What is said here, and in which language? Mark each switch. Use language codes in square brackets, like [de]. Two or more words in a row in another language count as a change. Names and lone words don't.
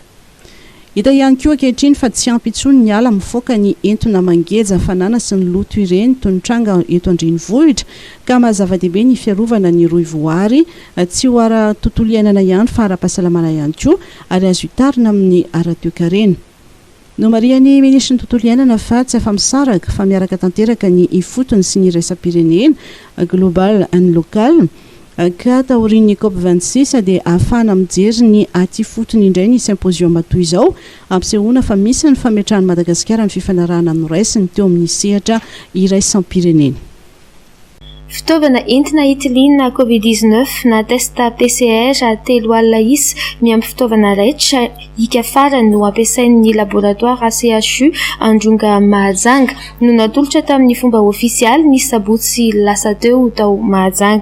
[mg] Hita ihany koa ankehitriny fa tsy ampy intsony ny ala mifoaka ny entona mangeja fanana sy ny loto ireny toy ny tranga eto an-drenivohitra ka mahazava-dehibe ny fiarovana ny rohim-voahary tsy ho ara-tontolo iainana ihany fa ara-pahasalamana ihany koa ary azo hitarina amin'ny ara-toekarena. No marian'ny ministra ny tontolo iainana fa tsy afa-misaraka fa miaraka tanteraka ny ifotony sy ny iraisam-pirenena [en] global and local [mg] ka taorian'ny COP26 dia ahafahana mijery ny aty fotony indray ny symposium toy izao ampisehoana fa misy ny fametrahan'i Madagasikara ny fifanarahana noraisiny teo amin'ny sehatra iraisam-pirenena. Fitaovana entina hitilina Covid-19 na testa PCR telo alina isa miampy fitaovana raitra hika farany no ampiasain'ny laboratoire CHU Andronga Mahajanga no natolotra tamin'ny fomba ofisialy ny sabotsy lasa teo tao Mahajanga.